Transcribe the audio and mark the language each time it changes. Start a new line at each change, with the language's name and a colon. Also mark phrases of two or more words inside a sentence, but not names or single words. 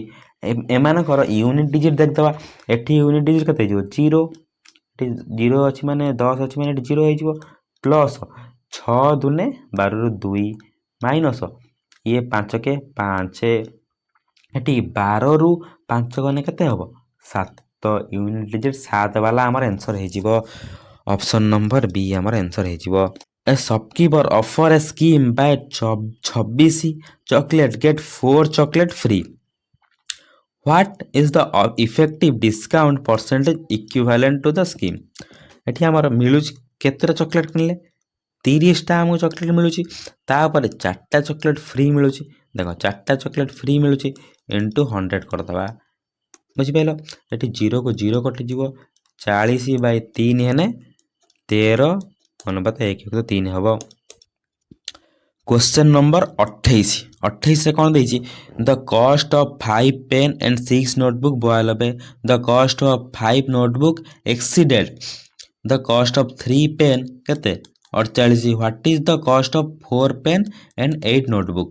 Odia: ଏମାନଙ୍କର
English: unit digit
Odia: ଦେଖିଦେବା, ଏଠି
English: unit digit
Odia: କେତେ ହେଇଯିବ 0, ଏଠି 0 ଅଛି ମାନେ 10 ଅଛି ମାନେ ଏଠି 0 ହେଇଯିବ, ପ୍ଲସ୍ 6 ଦୁନେ 12ରୁ 2 ମାଇନସ୍ ଇଏ 5 କେ 5, ଏଠି 12ରୁ 5 ଗଲେ କେତେ ହେବ 7, ତ
English: unit digit
Odia: 7 ବାଲା ଆମର ଆନ୍ସର୍ ହେଇଯିବ,
English: option number
Odia: ବି ଆମର ଆନ୍ସର୍ ହେଇଯିବ।
English: A shopkeeper offer a scheme by 26 chocolate get 4 chocolate free. What is the effective discount percentage equivalent to the scheme?
Odia: ଏଠି ଆମର ମିଳୁଛି କେତେଟା ଚକୋଲେଟ୍ କିଣିଲେ 30ଟା ଆମକୁ ଚକୋଲେଟ୍ ମିଳୁଛି, ତାପରେ 4ଟା ଚକୋଲେଟ୍ ଫ୍ରି ମିଳୁଛି। ଦେଖ 4ଟା ଚକୋଲେଟ୍ ଫ୍ରି ମିଳୁଛି ଇଣ୍ଟୁ 100 କରିଦେବା, ବୁଝିପାରିଲ। ଏଠି 0କୁ 0 କଟିଯିବ, 40/3 ହେଲେ 13/1/3 ହେବ।
English: question number 28
Odia: କଣ ଦେଇଛି,
English: the cost of 5 pen and 6 notebook 92, the cost of 5 notebook exceeded the cost of 3 pen କେତେ 48, what is the cost of 4 pen and 8 notebook।